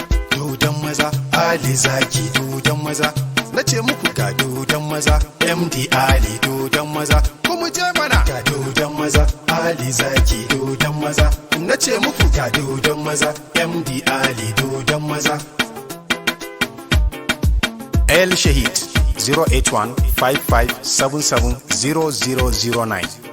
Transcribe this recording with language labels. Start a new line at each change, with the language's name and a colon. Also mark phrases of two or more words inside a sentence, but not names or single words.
Hausa: Dodon maza. Ali Zaki, dodon maza. Na ce muku ga dodon maza. M D Ali, dodon maza. Ku mu je mana. Ga dodon maza. Ali Zaki, dodon maza. Na ce muku ga dodon maza. M D Ali, dodon maza. El Shahid,
English: zero eight one five five seven seven zero zero zero nine.